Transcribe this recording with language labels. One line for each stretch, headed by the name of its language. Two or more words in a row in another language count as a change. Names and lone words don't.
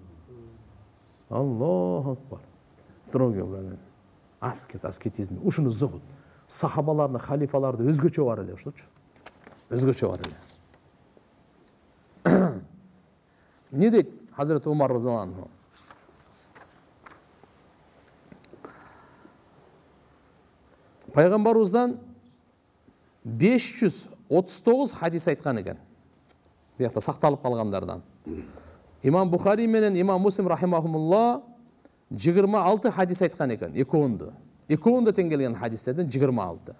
Arabic: الله أكبر.
Russian: Строгий аскетизм.
Kyrgyz: Ушуну зохут. Сахабаларды, халифаларды өзгөчө бар эле ошочу. Өзгөчө бар эле. Не дейт Hazret Umar
Arabic: رضي الله عنه?
Kazakh: пайғамбарыбыздан 539 хадис айтқан екен. Бұл жақта сақталып қалғандардан. Имам Бухари менен Имам Муслим рахимахумулла 26 хадис айтқан екен. Екеуінде тең келген хадистерден 26.